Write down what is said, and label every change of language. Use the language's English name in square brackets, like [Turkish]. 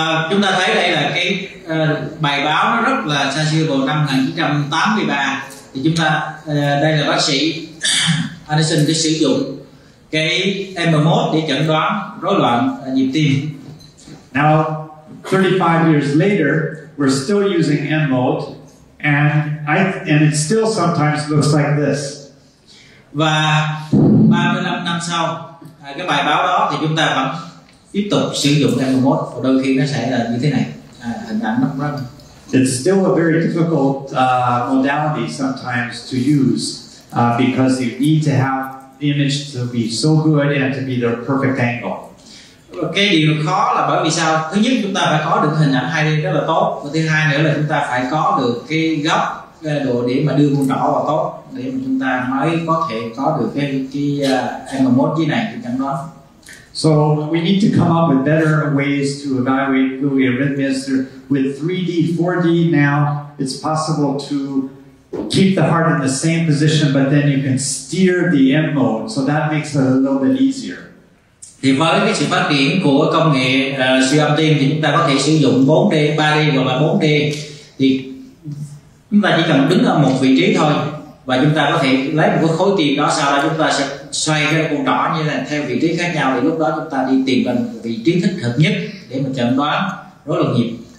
[Vietnamese] Chúng ta thấy đây là cái bài báo nó rất là xa xưa vào năm 1983. Thì chúng ta đây là bác sĩ Anderson để sử dụng cái M-mode để chẩn đoán rối loạn nhịp tim. [English] Now, 35 years later, we're still using M-mode, and it still sometimes looks like this. [Vietnamese] Và 35 năm sau, cái bài báo đó thì chúng ta vẫn tiếp tục sử dụng M-mode, và đôi khi nó sẽ là như thế này, hình ảnh nó rất. [English] It's still a very difficult modality sometimes to use because you need to have the image to be so good and to be the perfect angle. [Vietnamese] Cái điều khó là bởi vì sao? Thứ nhất, chúng ta phải có được hình ảnh 2D rất là tốt, và thứ hai nữa là chúng ta phải có được cái góc độ để mà đưa con trỏ vào tốt, để mà chúng ta mới có thể có được cái M-mode dưới này để chẩn đoán. [English] So we need to come up with better ways to evaluate fetal arrhythmias. With 3D, 4D now, it's possible to keep the heart in the same position, but then you can steer the M mode, so that makes it a little bit easier. [Vietnamese] Thì với cái sự phát triển của công nghệ siêu âm tim thì chúng ta có thể sử dụng 4D, 3D hoặc là 4D. Thì chúng ta chỉ cần đứng ở một vị trí thôi, và chúng ta có thể lấy một cái khối tim đó, sau đó chúng ta sẽ xoay cái con trỏ như là theo vị trí khác nhau, thì lúc đó chúng ta đi tìm vào vị trí thích hợp nhất để mà chẩn đoán rối loạn nhịp.